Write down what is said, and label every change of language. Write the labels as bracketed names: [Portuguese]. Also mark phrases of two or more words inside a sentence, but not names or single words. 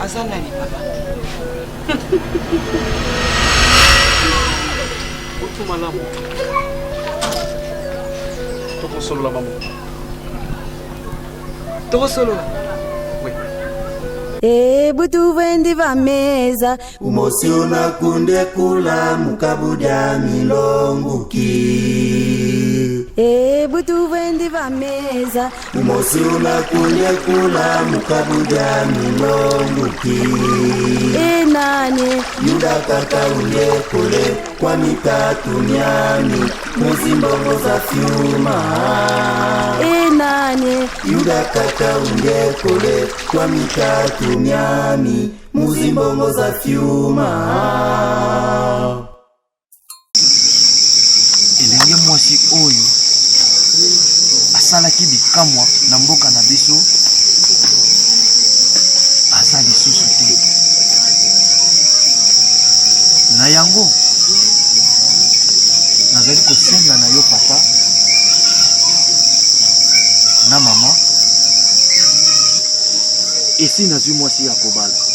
[Lingala] Aza nani papa? Otu malamu. Tokosolola maman. Tokosolola? Oui. [Luba-Lulua] Butu vendi va meza umosi unakunde kula mukabudia milonguki. Butu vendi va meza umosi unakunde kula mukabudia milonguki. Nani yuda kaka unde kule kwa mitatu nyani muzimbongo za fyuma. Nani yuda kaka unde kule kwa mitatu nyani muzimbongo za fyuma. [Lingala] elenge mwasi oyo asalaki bikamwa na mboka na biso aza lisusu te na yango nazali kosenga na yo papa na mama esi nazwi mwasi ya kobala.